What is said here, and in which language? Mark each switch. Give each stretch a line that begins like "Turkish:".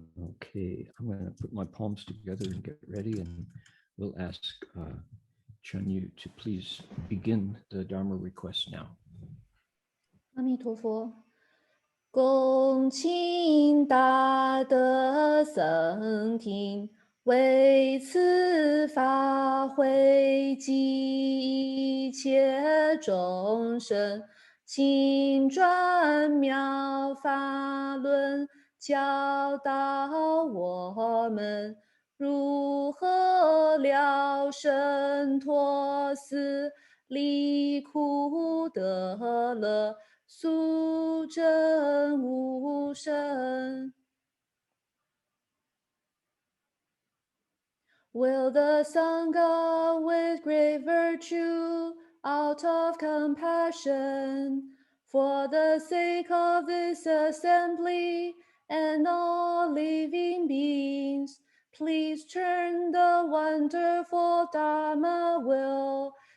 English: Okay, I'm going to put my palms together and get ready, and we'll ask Chanyu to please begin the Dharma request now.
Chinese: 阿弥陀佛，恭请大德僧听，为此法会集一切众生，请转妙法轮，教导我们如何了生脱死，离苦得乐，速证无生。
English: Will the Sangha with great virtue, out of compassion, for the sake of this assembly and all living beings, please turn the wonderful Dharma will